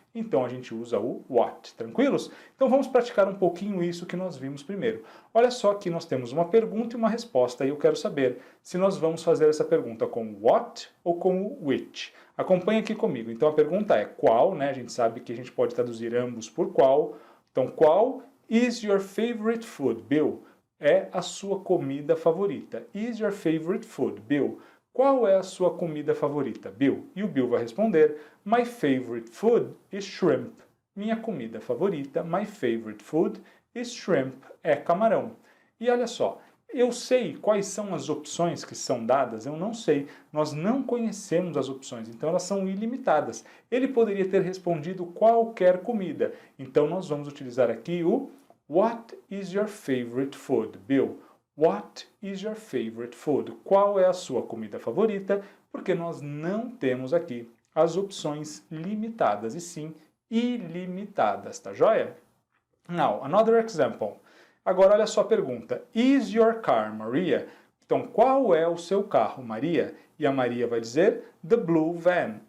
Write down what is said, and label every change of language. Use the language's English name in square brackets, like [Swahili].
[Portuguese] então a gente usa o what. Tranquilos? Então vamos praticar um pouquinho isso que nós vimos primeiro. Olha só que nós temos uma pergunta e uma resposta e eu quero saber se nós vamos fazer essa pergunta com what ou com which. Acompanhe aqui comigo. Então a pergunta é qual, né? A gente sabe que a gente pode traduzir ambos por qual. Então qual [English] is your favorite food, [Portuguese] Bill? É a sua comida favorita. [English] Is your favorite food, Bill? [Portuguese] Qual é a sua comida favorita, Bill? E o Bill vai responder, [English] my favorite food is shrimp. [Portuguese] Minha comida favorita, [English] my favorite food is shrimp, [Portuguese] é camarão. E olha só, eu sei quais são as opções que são dadas? Eu não sei. Nós não conhecemos as opções, então elas são ilimitadas. Ele poderia ter respondido qualquer comida. Então nós vamos utilizar aqui o [English] What is your favorite food, Bill? What is your favorite food? [Portuguese] Qual é a sua comida favorita? Porque nós não temos aqui as opções limitadas, e sim ilimitadas, tá joia? [English] Now, another example. [Portuguese] Agora olha só a pergunta. [English] Is your car, Maria? [Portuguese] Então, qual é o seu carro, Maria? E a Maria vai dizer, [English] the blue van.